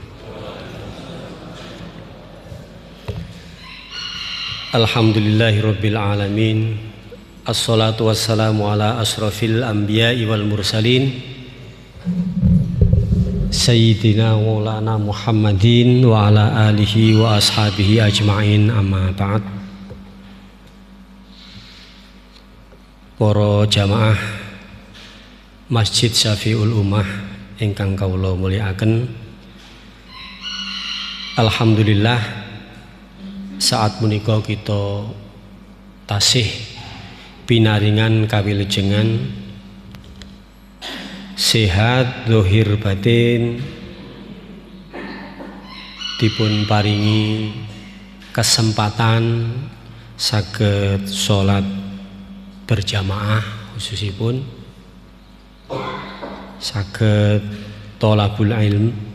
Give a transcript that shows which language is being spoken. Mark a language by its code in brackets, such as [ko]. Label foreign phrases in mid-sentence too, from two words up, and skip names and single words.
[ar] الحمد لله رب العالمين. الصلاة والسلام على أشرف الأنبياء والمرسلين سيدنا ومولانا محمد وعلى آله وأصحابه أجمعين، أما بعد. [jv] Para jamaah Masjid Syafi'ul Ummah ingkang kawula mulyakaken, alhamdulillah saat menika kita tasih pinaringan kawilujengan sehat zahir batin, dipun paringi kesempatan saged salat berjamaah, khususipun saged [ar] طلب العلم.